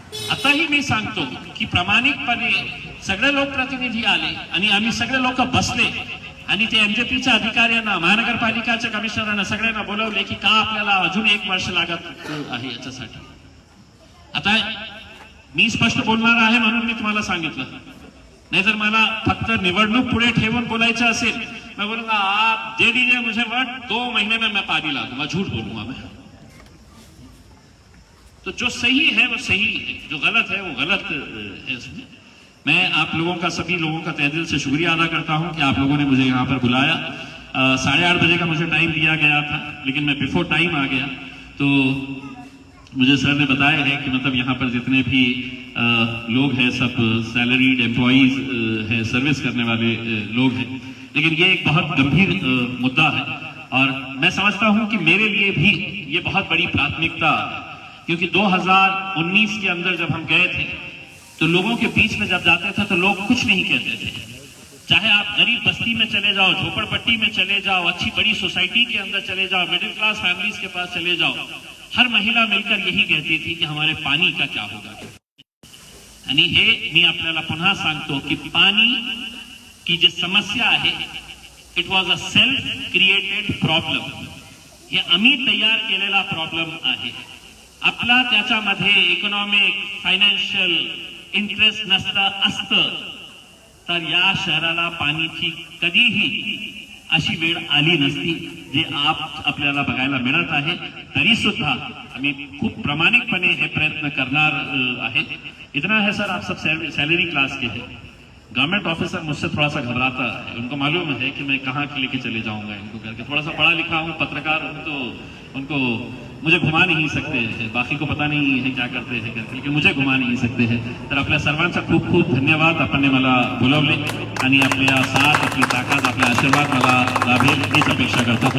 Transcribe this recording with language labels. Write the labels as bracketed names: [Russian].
[Marathi] आताही मी सांगतो की प्रामाणिकपणे सगळे लोकप्रतिनिधी आले आणि आम्ही सगळे लोक बसले आणि ते एमजेपीच्या अधिकाऱ्यांना, महानगरपालिकाच्या कमिशनरांना सगळ्यांना बोलवले की का आपल्याला अजून 1 वर्ष लागत आहे याच्यासाठी. आता मी स्पष्ट बोलणार आहे म्हणून मी तुम्हाला सांगितलं, नहीं जर मला फक्त निवडणूक पुढे ठेवून बोलायचं असेल, [Hindi] मैं बोलूंगा आप दे दीजिए मुझे वोट, 2 महीने में मैं पारी ला दूंगा, झूठ बोलूंगा मैं. तो जो सही है वो सही है, जो गलत है वो गलत है. उसमें मैं आप लोगों का, सभी लोगों का तहे दिल से शुक्रिया अदा करता हूं कि आप लोगों ने मुझे यहाँ पर बुलाया. 8:30 बजे का मुझे टाइम दिया गया था, लेकिन मैं बिफोर टाइम आ गया. तो मुझे सर ने बताया है कि मतलब यहाँ पर जितने भी लोग हैं सब सैलरीड एम्प्लॉइज हैं, सर्विस करने वाले लोग हैं. लेकिन ये एक बहुत गंभीर मुद्दा है और मैं समझता हूं कि मेरे लिए भी ये बहुत बड़ी प्राथमिकता, क्योंकि 2019 के अंदर जब हम गए थे तो लोगों के बीच में जब जाते थे तो लोग कुछ नहीं कहते थे. चाहे आप गरीब बस्ती में चले जाओ, झोपड़पट्टी में चले जाओ, अच्छी बड़ी सोसाइटी के अंदर चले जाओ, मिडिल क्लास फैमिलीज के पास चले जाओ, हर महिला मिलकर यही कहती थी कि हमारे पानी का क्या होगा. [Marathi] आणि हे मी आपल्याला पुन्हा सांगतो की पाणी की जी समस्या आहे, [English] It was a self created problem. [Marathi] हे आम्ही तयार केलेला प्रॉब्लेम आहे. आपला त्याच्यामध्ये इकॉनॉमिक फायनान्शियल इंटरेस्ट असतं तर या शहराला पाणीची कधीही अशी वेळ आली नसती जे आपल्याला बघायला मिळत आहे. तरी सुद्धा आम्ही खूप प्रामाणिकपणे हे प्रयत्न करणार आहे. [Hindi] इतना है सर, आप सब सैलरी क्लास के हैं. गवर्नमेंट ऑफिसर मुझसे थोड़ा सा घबराता है, उनको मालूम है कि मैं कहाँ लेके चले जाऊंगा इनको करके. थोड़ा सा पढ़ा लिखा हूँ, पत्रकार हूँ, तो उनको मुझे घुमा नहीं सकते हैं. बाकी को पता नहीं है क्या करते हैं करके, लेकिन मुझे घुमा नहीं सकते हैं. [Marathi] तर आपल्या सर्वांचा खूप खूप धन्यवाद. आपण मला बोलवले आणि आपल्या साथ, आपली ताकद, आपला आशीर्वाद मला लाभेल हीच अपेक्षा करतो.